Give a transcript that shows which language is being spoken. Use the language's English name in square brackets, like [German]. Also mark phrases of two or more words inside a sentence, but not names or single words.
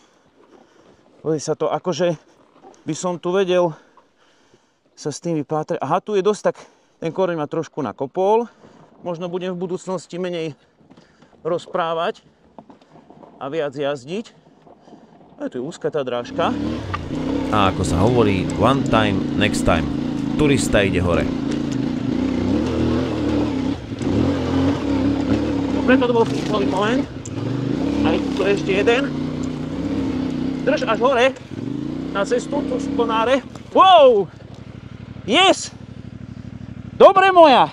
[Slovak] Pozri sa to, akože by som tu vedel sa s tým vypátrať. Aha, tu je dosť tak, ten koreň ma trošku nakopol. Možno budem v budúcnosti menej rozprávať a viac jazdiť. A tu je úzka tá drážka. A ako sa hovorí, [English] one time, next time. [Slovak] Turista ide hore. Preto to bol prvý moment. A tu je ešte jeden. Drž až hore. Na cestu, tu sú konáre. Wow! Yes! Dobre moja!